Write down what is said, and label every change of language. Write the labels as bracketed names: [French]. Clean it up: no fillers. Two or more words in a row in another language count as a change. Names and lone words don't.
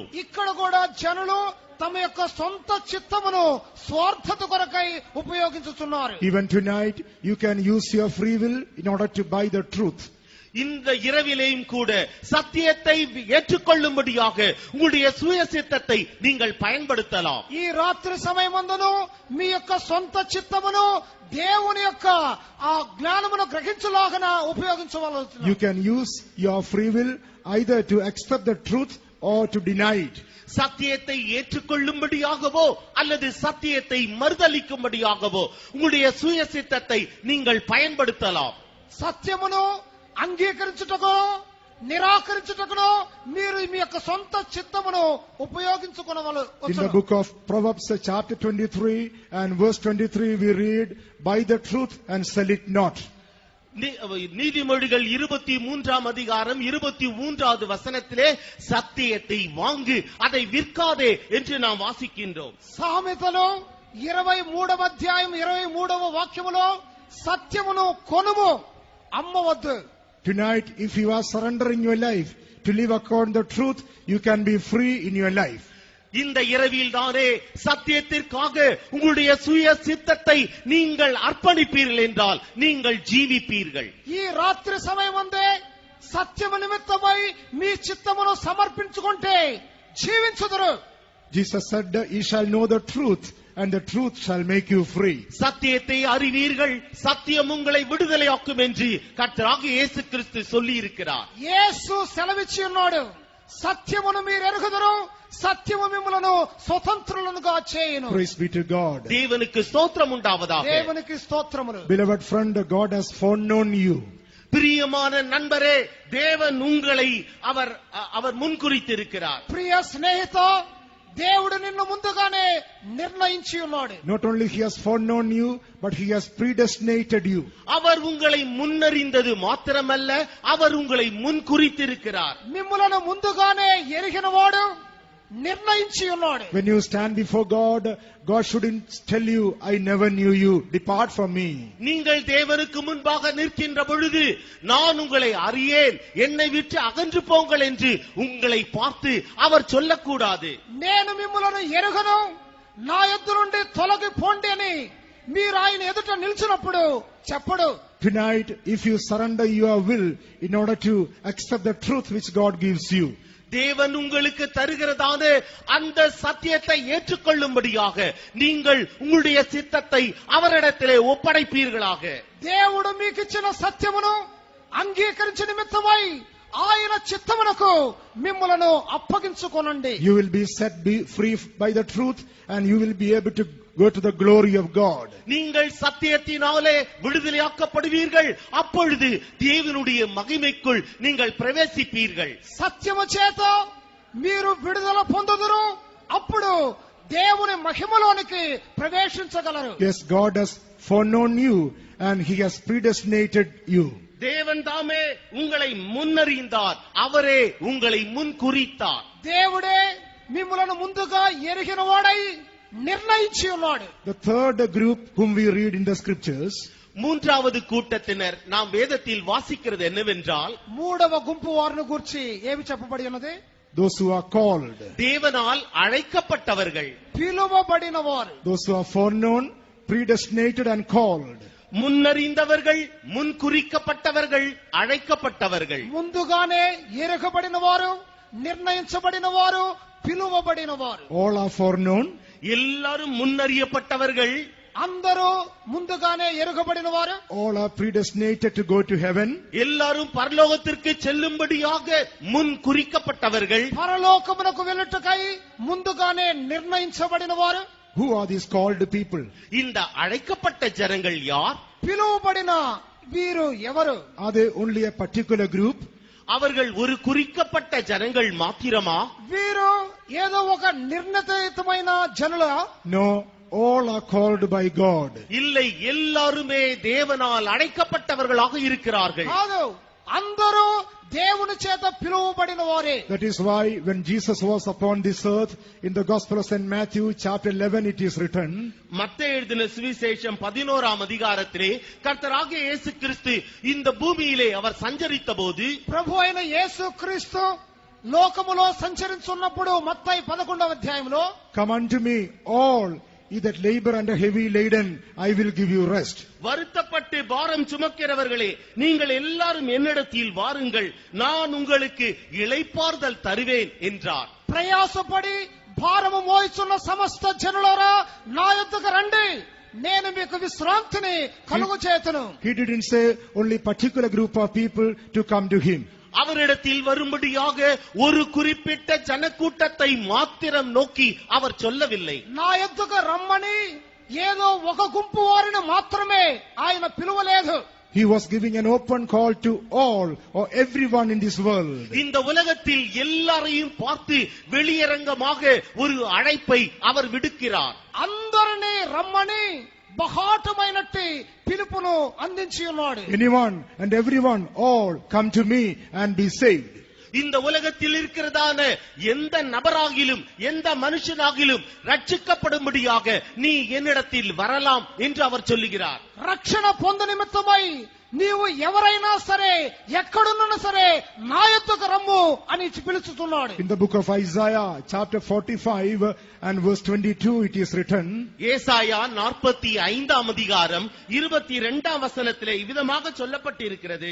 [Telugu] ఇక్కడ కూడా జనులు తమ యొక్క సొంత చిత్తమును స్వార్థత కొరకై ఉపయోగించుతున్నారు. [English] Even tonight you can use your free will in order to buy the truth. [Tamil] இந்த இரவிலேயும் கூட சத்தியத்தை ஏற்றுக்கொள்ளும்படியாக உங்களுடைய சுய சித்தத்தை நீங்கள் பயன்படுத்தலாம். [Telugu] ఈ రాత్రి సమయమందును మీ యొక్క సొంత చిత్తమును దేవుని యొక్క ఆ జ్ఞానమును గ్రహించులాగన ఉపయోగించవలెను. [English] You can use your free will either to accept the truth or to deny it. [Tamil] சத்தியத்தை ஏற்றுக்கொள்ளும்படியாகவோ அல்லது சத்தியத்தை மறுதலிக்கும்படியாகவோ உங்களுடைய சுய சித்தத்தை நீங்கள் பயன்படுத்தலாம். [Telugu] సత్యమును అంగీకరించుటకు నిరాకరించుటకును మీరు మీ యొక్క సొంత చిత్తమును ఉపయోగించుకొనవలెను. [English] In the book of Proverbs chapter 23 and verse 23 we read, buy the truth and sell it not. [Tamil] நீதிமொழிகள் 23 அதிகாரம் 23வது வசனத்திலே சத்தியத்தை வாங்கு அதை விற்காதே என்று நாம் வாசிக்கின்றோம். [Telugu] సామెతలు 23వ అధ్యాయం 23వ వాక్యములో సత్యమును కొనుము అమ్మవద్దు. [English] Tonight if you are surrendering your life to live according to the truth, you can be free in your life. [Tamil] இந்த இரவில் தானே சத்தியத்திற்காக உங்களுடைய சுய சித்தத்தை நீங்கள் அர்ப்பணிப்பீர்கள் என்றால் நீங்கள் ஜீவிப்பீர்கள். [Telugu] ఈ రాత్రి సమయమందే సత్యము నిమిత్తమై మీ చిత్తమును సమర్పించుకుంటే జీవించుదురు. [English] Jesus said, "Ye shall know the truth, and the truth shall make you free." [Tamil] சத்தியத்தை அறிவீர்கள், சத்தியம் உங்களை விடுதலையாக்கும் என்று கர்த்தராகிய இயேசு கிறிஸ்து சொல்லி இருக்கிறார். [Telugu] యేసు సెలవిచ్చి ఉన్నాడు, సత్యమును మీరు ఎరుగుదురు, సత్యము మిమ్ములను స్వతంత్రులనుగా చేయును. [English] Praise be to God. [Tamil] தேவனுக்கு ஸ்தோத்திரம் உண்டாவதாக. [Telugu] దేవునికి స్తోత్రములు. [English] Beloved friend, God has foreknown you. [Tamil] பிரியமான நண்பரே, தேவன் உங்களை அவர் முன்குறித்திருக்கிறார். [Telugu] ప్రియ స్నేహిత, దేవుడు నిన్ను ముందుగానే నిర్ణయించి ఉన్నాడు. [English] Not only he has foreknown you, but he has predestinated you. [Tamil] அவர் உங்களை முன்னறிந்தது மாத்திரமல்ல, அவர் உங்களை முன்குறித்திருக்கிறார். [Telugu] మిమ్ములను ముందుగానే ఎరిగినవాడు, నిర్ణయించి ఉన్నాడు. [English] When you stand before God, God shouldn't tell you, "I never knew you, depart from me." [Tamil] நீங்கள் தேவனுக்கு முன்பாக நிற்கின்ற பொழுது நான் உங்களை அறியேன், என்னை விட்டு அகன்று போங்கள் என்று உங்களை பார்த்து அவர் சொல்லக்கூடாது. [Telugu] నేను మిమ్ములను ఎరుగను, నా యొద్ద నుండి తొలగి పోండి అని మీరు ఆయన ఎదుట నిలిచినప్పుడు చెప్పడు. [English] tonight, if you surrender your will in order to accept the truth which God gives you, [Tamil] தேவன் உங்களுக்கு தருகிறதான அந்த சத்தியத்தை ஏற்றுக்கொள்ளும்படியாக நீங்கள் உங்களுடைய சித்தத்தை அவரிடத்திலே ஒப்படைப்பீர்களாக. [Telugu] దేవుడు మీకు ఇచ్చిన సత్యమును అంగీకరించే నిమిత్తమై ఆయన చిత్తమునకు మిమ్ములను అప్పగించుకొనండి. [English] you will be set free by the truth and you will be able to go to the glory of God. [Tamil] நீங்கள் சத்தியத்தினாலே விடுதலையாக்கப்படுவீர்கள். அப்பொழுது தேவனுடைய மகிமைக்குள் நீங்கள் பிரவேசிப்பீர்கள். [Telugu] సత్యము చేత మీరు విడుదల పొందుదురు. అప్పుడు దేవుని మహిమలోనికి ప్రవేశించగలరు. [English] Yes, God has foreknown you and he has predestinated you. [Tamil] தேவன் தாமே உங்களை முன்னறிந்தார். அவரே உங்களை முன் குறித்தார். [Telugu] దేవుడే మిమ్ములను ముందుగా ఎరిగిన వాడై నిర్ణయించి ఉన్నాడు. [English] The third group whom we read in the scriptures, [Tamil] மூன்றாவது கூட்டத்தினர் நாம் வேதத்தில் வாசிக்கிறது என்னவென்றால், [Telugu] మూడవ గుంపు వారిని గురించి ఏమి చెప్పబడి ఉన్నది? [English] those who are called, [Tamil] தேவனால் அழைக்கப்பட்டவர்கள், [Telugu] పిలువబడిన వారు, [English] those who are foreknown, predestinated and called. [Tamil] முன்னறிந்தவர்கள், முன் குறிக்கப்பட்டவர்கள், அழைக்கப்பட்டவர்கள். [Telugu] ముందుగానే ఎరగబడిన వారు, నిర్ణయించబడిన వారు, పిలువబడిన వారు. [English] all are foreknown, [Tamil] எல்லாரும் முன்னறியப்பட்டவர்கள், [Telugu] అందరూ ముందుగానే ఎరగబడిన వారు. [English] all are predestinated to go to heaven, [Tamil] எல்லாரும் பரலோகத்திற்கு செல்லும்படியாக முன் குறிக்கப்பட்டவர்கள். [Telugu] పరలోకమునకు వెళ్ళుటకై ముందుగానే నిర్ణయించబడిన వారు. [English] who are these called people? [Tamil] இந்த அழைக்கப்பட்ட ஜனங்கள் யார்? [Telugu] పిలువబడిన వీరు ఎవరు? [English] are they only a particular group? [Tamil] அவர்கள் ஒரு குறிக்கப்பட்ட ஜனங்கள் மாத்திரமா? [Telugu] వీరు ఏదో ఒక నిర్ణయితమైన జనుల? [English] no, all are called by God. [Tamil] இல்லை, எல்லாருமே தேவனால் அழைக்கப்பட்டவர்களாக இருக்கிறார்கள். [Telugu] కాదు, అందరూ దేవుని చేత పిలువబడిన వారే. [English] that is why when Jesus was upon this earth, in the Gospel of St. Matthew chapter 11 it is written, [Tamil] மத்தேயு எழுதின சுவிசேஷம் 11ஆம் அதிகாரத்திலே கர்த்தராகிய இயேசு கிறிஸ்து இந்த பூமியிலே அவர் சஞ்சரித்த போது, [Telugu] ప్రభు అయిన యేసు క్రీస్తు లోకములో సంచరించున్నప్పుడు మత్తయి 11వ అధ్యాయంలో, [English] come unto me all ye that labor and are heavy laden, I will give you rest. [Tamil] வருத்தப்பட்டு பாரம் சுமக்கிறவர்களே, நீங்கள் எல்லாரும் என்னிடத்தில் வாருங்கள், நான் உங்களுக்கு இளைப்பாறுதல் தருவேன் என்றார். [Telugu] ప్రయాసపడి భారము మోయిచున్న సమస్త జనులారా నా యొద్దకు రండి, నేను మీకు విశ్రాంతిని కలుగజేతును. [English] He didn't say only particular group of people to come to him. [Tamil] அவரிடத்தில் வரும்படியாக ஒரு குறிப்பிட்ட ஜனக்கூட்டத்தை மாத்திரம் நோக்கி அவர் சொல்லவில்லை. [Telugu] నా యొద్దకు రమ్మని ఏదో ఒక గుంపు వారిని మాత్రమే ఆయన పిలువలేదు. [English] He was giving an open call to all or everyone in this world. [Tamil] இந்த உலகத்தில் எல்லாரையும் பார்த்து வெளியரங்கமாக ஒரு அழைப்பை அவர் விடுக்கிறார். [Telugu] అందరినీ రమ్మని బహాటమైనట్టి పిలుపును అందించి ఉన్నాడు. [English] anyone and everyone, all come to me and be saved. [Tamil] இந்த உலகத்தில் இருக்கிறதான எந்த நபராகிலும் எந்த மனுஷனாகிலும் ரட்சிக்கப்படும்படியாக நீ என்னிடத்தில் வரலாம் என்று அவர் சொல்லுகிறார். [Telugu] రక్షణ పొందు నిమిత్తమై నీవు ఎవరైనా సరే ఎక్కడున్నా సరే నా యొద్దకు రమ్ము అని పిలుచుతున్నాడు. [English] In the book of Isaiah chapter 45 and verse 22 it is written, [Tamil] ஏசாயா 45ஆம் அதிகாரம் 22ஆம் வசனத்திலே இவ்விதமாக சொல்லப்பட்டிருக்கிறது.